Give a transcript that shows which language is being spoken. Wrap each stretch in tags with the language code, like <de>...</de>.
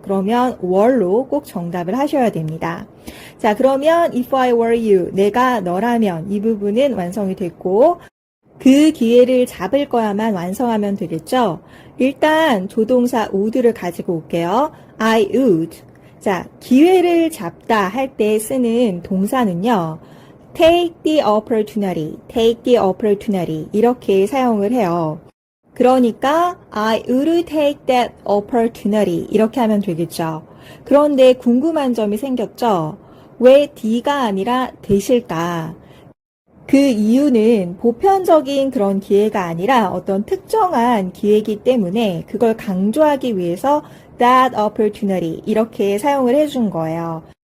<ko>그러면 were로 꼭 정답을 하셔야 됩니다. 자, 그러면</ko> <en>if I were you,</en> <ko>내가 너라면 이 부분은 완성이 됐고 그 기회를 잡을 거야만 완성하면 되겠죠? 일단 조동사 would를 가지고 올게요.</ko> <en>I would.</en> <ko>자, 기회를 잡다 할 때 쓰는 동사는요.</ko> <en>take the opportunity, take the opportunity</en> <ko>이렇게 사용을 해요. 그러니까</ko> <en>I would take that opportunity</en> <ko>이렇게 하면 되겠죠. 그런데 궁금한 점이 생겼죠? 왜 D가 아니라 되실까? 그 이유는 보편적인 그런 기회가 아니라 어떤 특정한 기회이기 때문에 그걸 강조하기 위해서</ko> <en>that opportunity</en> <ko>이렇게 사용을 해준 거예요.</ko>